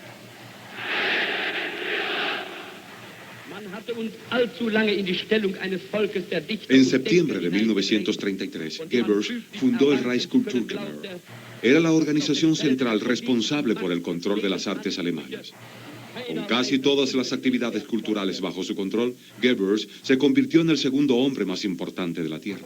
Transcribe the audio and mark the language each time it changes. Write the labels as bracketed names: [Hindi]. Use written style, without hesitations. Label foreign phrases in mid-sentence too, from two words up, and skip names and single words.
[German] Man hatte uns allzu lange in die Stellung eines Volkes der Dichter... [Spanish] En septiembre de 1933, Goebbels fundó el Reichskulturkammer. Era la organización central responsable por el control de las artes alemanas. Con casi todas las actividades culturales bajo su control, Goebbels se convirtió en el segundo hombre más importante de la Tierra.